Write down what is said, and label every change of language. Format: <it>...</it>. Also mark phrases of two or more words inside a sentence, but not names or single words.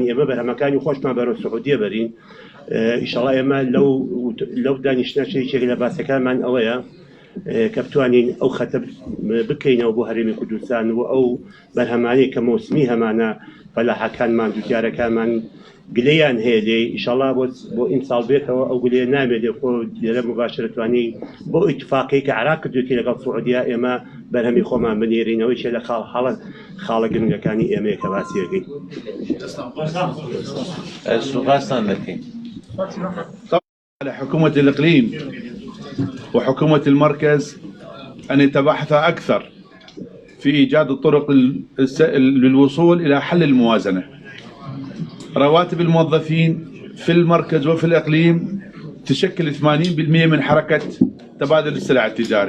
<ckb>ئێمە بەرهەمەکانی خۆشمان بەرەو سعودیە بەرین ئینشاڵڵا ئێمە لەو دانیشتنەشێک لە باسەکانمان ئەوەیە کە بتوانین ئەو خەتە بکەینەوە بۆ هەرێمی کوردستان و ئەو بەرهەمانی کە مۆسمی هەمانە فەلاحەکانمان دووتیارەکانمان گلەیان هەیە لێ ئینشاڵڵا بۆ ئیمساڵ بێتەوە ئەو گلەیە نامێت خۆ لێرە مباشرەتوانی بۆ ئیتفاقی کە عراق کردوێتی لەگەڵ سعودیە ئێمە بەرهەمی خۆمان بنێرینەوەی چێ لە خاڵە گرنگەکانی ئێمەیە کە باسیەکەین. سوغاستان دەکەین.</ckb> <ar>على حكومة الإقليم وحكومة المركز أن يتبحث أكثر في إيجاد الطرق للوصول إلى حل الموازنة. رواتب الموظفين في المركز وفي الإقليم تشكل 80% من حركة تبادل السلع التجاري.</ar>